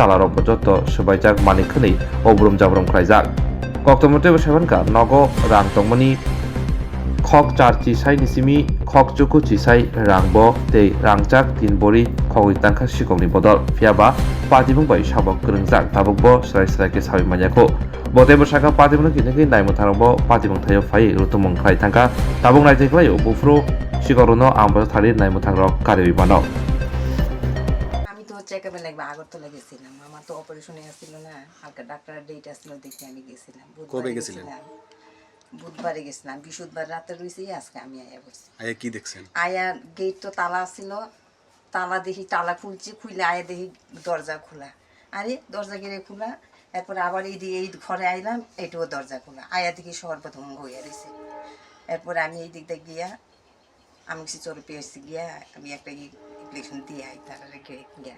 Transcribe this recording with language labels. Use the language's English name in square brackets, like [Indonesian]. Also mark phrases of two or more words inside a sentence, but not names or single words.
[Kok Borok] Talarok Bojoto Swbaijak Manikhani Obrum Jabrum Khlaijak Koktomote Besabanka Nogo Rangtongmani Khog Charchi Sai Nisimi Khog Chuku Chisai Rangbo Te Rangchak Tinbori Khogwi Tangkha Sikokni Bodol Fiaba Patibung bai Sabok Grengjak Tabukbo Srai ke Sabi Manyako Botebo Saka Patibung Kinegi Naimo Tharangbo Patibung Thayo Phai Rutumong Khlai Tangka Tabung Naijakna Bufro Sikorono Ambo Thari Naimo Thangrok Karebi Bano [Bangla] আমি তো চেকআপে লাগবে আগরতলা গেছিলাম আমার তো অপারেশনে আসছিল না হালকা ডাক্তারের ডেট আসছিল দেখে আমি গেছিলাম কবে গেছিলেন বুধবারে গেছিলাম বৃহস্পতিবার রাতে রইছি আজকে আমি আয়া বসছি আয়া কি দেখছেন আয়া গেট তো তালা ছিল তালা দেখি তালা খুলছি খুলে আয়া দেখি দরজা খোলা আরে দরজা গেড়ে খোলা এরপর আবার এই ঘরে আইলাম এটাও দরজা খোলা আয়া দেখি সর্বপ্রথম হয়ে রয়েছে এরপর আমি এই দিক দিয়ে গিয়া আমি কিছু চোর পেয়েছি গিয়া আমি একটা ইলেকশন দিয়ে আই তারা রেখে যাই